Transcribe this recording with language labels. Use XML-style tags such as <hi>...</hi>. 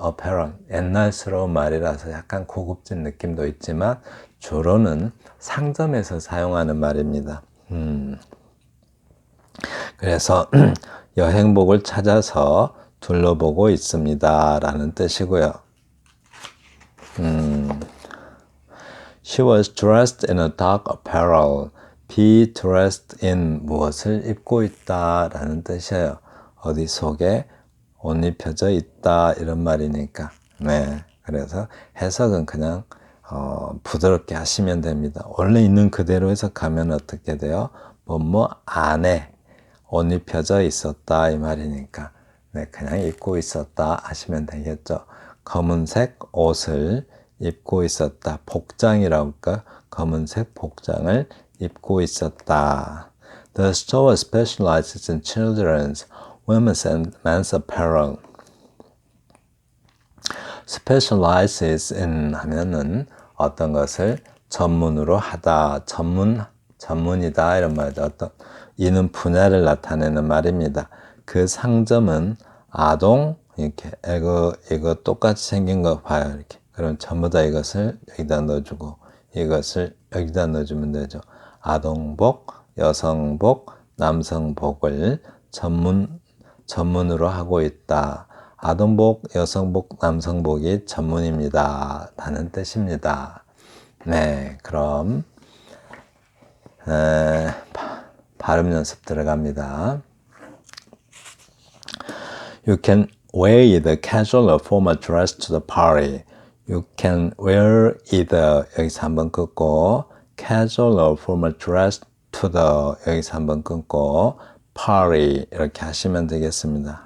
<ko>apparel, 옛날스러운 말이라서 약간 고급진 느낌도 있지만 주로는 상점에서 사용하는 말입니다. 그래서 여행복을 찾아서 둘러보고 있습니다 라는 뜻이고요.</ko> <en>She was dressed in a dark apparel.</en> <ko>be dressed in, 무엇을 입고 있다 라는 뜻이에요. 어디 속에 옷 입혀져 있다 이런 말이니까. 네, 그래서 해석은 그냥 부드럽게 하시면 됩니다. 원래 있는 그대로 해석하면 어떻게 돼요? 뭐뭐 안에 옷 입혀져 있었다 이 말이니까. 네, 그냥 입고 있었다 하시면 되겠죠. 검은색 옷을 입고 있었다. 복장이라고 할까? 검은색 복장을 입고 있었다.</ko> <en>The store specializes in children's, women's and men's apparel.</en> <ko>specializes in 하면은 어떤 것을 전문으로 하다, 전문이다 이런 말이죠. 이는 분야를 나타내는 말입니다. 그 상점은 아동 이렇게 이거 똑같이 생긴 거 봐요. 이렇게. 그럼 전부 다 이것을 여기다 넣어주고 이것을 여기다 넣어주면 되죠. 아동복, 여성복, 남성복을 전문으로 하고 있다. 아동복, 여성복, 남성복이 전문입니다. 라는 뜻입니다. 네, 그럼 발음 연습 들어갑니다.</ko> <en>You can wear either casual or formal dress to the party. You can wear either</en> <ko>여기서 한번 끊고</ko> <en>casual or formal dress to the 여기서 한번 끊고 party 이렇게 하시면 되겠습니다.</en>